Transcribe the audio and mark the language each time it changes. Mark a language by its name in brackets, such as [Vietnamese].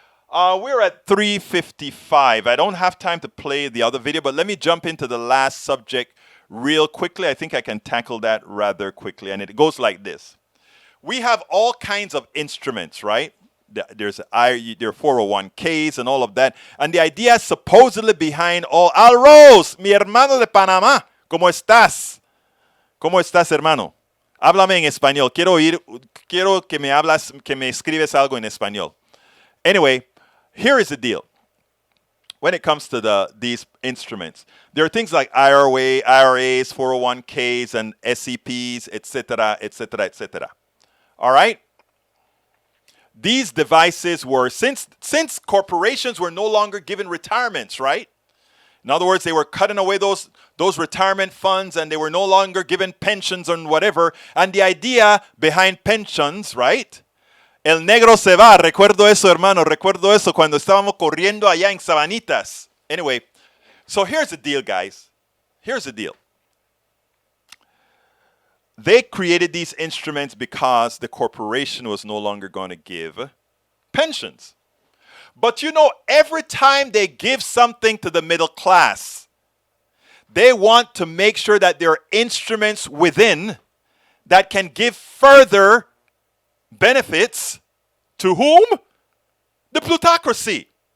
[English] We're at 3:55. I don't have time to play the other video, but let me jump into the last subject real quickly. I think I can tackle that rather quickly, and it goes like this. We have all kinds of instruments, right? There are 401ks and all of that. And the idea supposedly behind all... [Spanish] Alros, mi hermano de Panamá, ¿cómo estás? ¿Cómo estás, hermano? Háblame en español. Quiero que me escribes algo en español. [English] Anyway, here is the deal. When it comes to these instruments, there are things like IRAs, 401ks, and SEPs, etc., etc., etc. All right? These devices were, since corporations were no longer given retirements, right? In other words, they were cutting away those retirement funds, and they were no longer given pensions and whatever. And the idea behind pensions, right? [Spanish] El negro se va. Recuerdo eso, hermano. Recuerdo eso cuando estábamos corriendo allá en Sabanitas. [English] Anyway, so here's the deal, guys. Here's the deal. They created these instruments because the corporation was no longer going to give pensions. But you know, every time they give something to the middle class, they want to make sure that there are instruments within that can give further benefits to whom? The plutocracy.